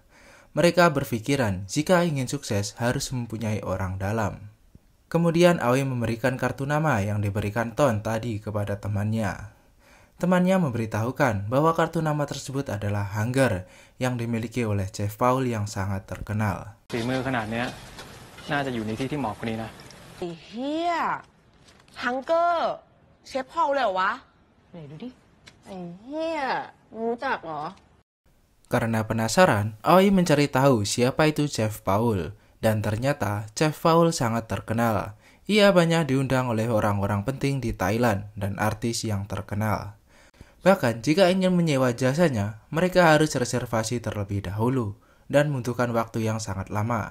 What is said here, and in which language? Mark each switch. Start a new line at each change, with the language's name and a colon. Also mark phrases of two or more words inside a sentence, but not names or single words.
Indonesian: Mereka berpikiran jika ingin sukses harus mempunyai orang dalam. Kemudian Aoi memberikan kartu nama yang diberikan Ton tadi kepada temannya. Temannya memberitahukan bahwa kartu nama tersebut adalah Hunger yang dimiliki oleh Chef Paul yang sangat terkenal.
Thai: ฝีมือขนาดเนี้ยน่าจะอยู่ในที่ที่เหมาะกว่านี้นะ ไอ้เฮียฮังเกอร์เชฟพอลเลยเหรอวะไหนดูดิไอ้เฮียรู้จักเหรอ
Indonesian: Karena penasaran, Aoi mencari tahu siapa itu Chef Paul. Dan ternyata Chef Paul sangat terkenal. Ia banyak diundang oleh orang-orang penting di Thailand dan artis yang terkenal. Bahkan jika ingin menyewa jasanya, mereka harus reservasi terlebih dahulu dan membutuhkan waktu yang sangat lama.